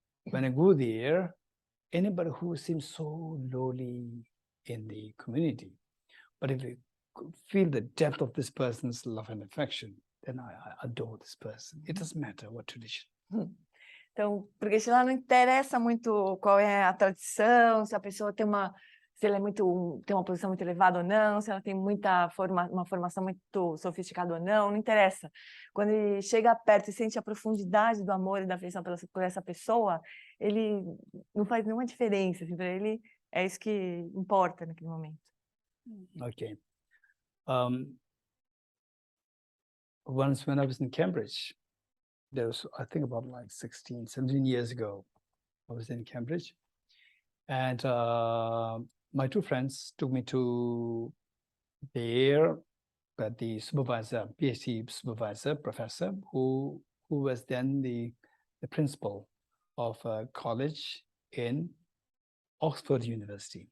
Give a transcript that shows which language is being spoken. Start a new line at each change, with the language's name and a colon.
English: When I go there, anybody who seems so lowly in the community, but if you feel the depth of this person's love and affection, then I adore this person. It doesn't matter what tradition.
Portuguese: Então, porque Geshe lá não interessa muito qual é a tradição, se a pessoa tem se ela tem uma posição muito elevada ou não, se ela tem uma formação muito sofisticada ou não interessa. Quando ele chega perto e sente a profundidade do amor e da afeição por essa pessoa, ele não faz nenhuma diferença, assim, para ele é isso que importa naquele momento.
English: Okay. Once when I was in Cambridge, there was, I think about like 16, 17 years ago, I was in Cambridge, and my two friends took me to the supervisor, PhD supervisor, professor, who was then the principal of a college in Oxford University.